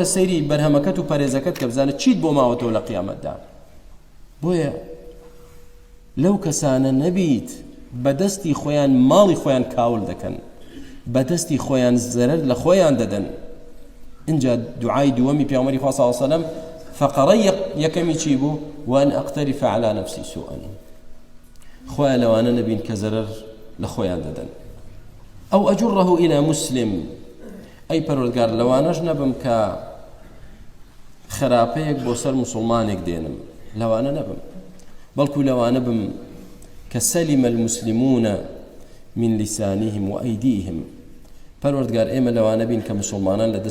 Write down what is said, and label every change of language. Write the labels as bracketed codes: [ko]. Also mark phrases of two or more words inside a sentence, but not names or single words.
[ckb] سەیری بەرهەمەکەت و پەرێزەکەت کە بزانە چیت بۆ ماوەتەوە لە قیامەتدا بۆیە لەو کەسانە نەبیت بەدەستی خۆیان ماڵی خۆیان کاول دەکەن بەدەستی خۆیان زەرەر لە خۆیان دەدەن اینجا دوعای دووەمی پێغەمبەری خوا [ar] صلی الله علیه و سلم [ckb] فقرەی یەکەمی چی بوو [ar] وأن أقترف على نفسي سوءا [ckb] خۆیان لەوانە نەبین کە زەرەر لە خۆیان دەدەن ئەو [ar] ئەجره إلى مسلم [ckb] ئەی پەروەردگار لەوانەش نەبم کە خراپەیەک بۆ سەر موسڵمانێک دێنم لەوانە نەبم بەڵکو لەوانە بم کە [ar] سەلم المسلمون من لسانهم وأيديهم [ckb] پەروەردگار ئێمە لەوانە بین کە موسڵمانان لە